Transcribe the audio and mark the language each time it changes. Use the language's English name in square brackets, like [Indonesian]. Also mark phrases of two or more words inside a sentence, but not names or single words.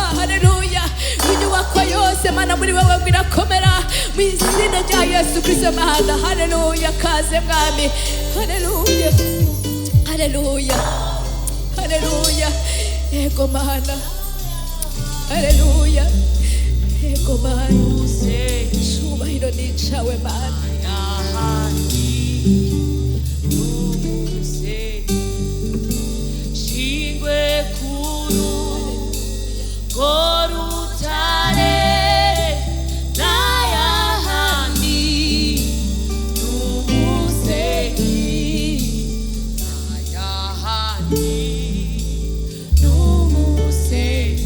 [Rundi] Haleluya, inyubako yose mana muri wewe birakomera mu izina rya Yesu Kristo mana. Haleluya, kaze mwami. Haleluya, haleluya, haleluya, ego mana. Haleluya, ego mana, icubahiro ni icawe mana. Shingwe kuru gorutare nayahandi n'umusenyi, nayahandi n'umusenyi.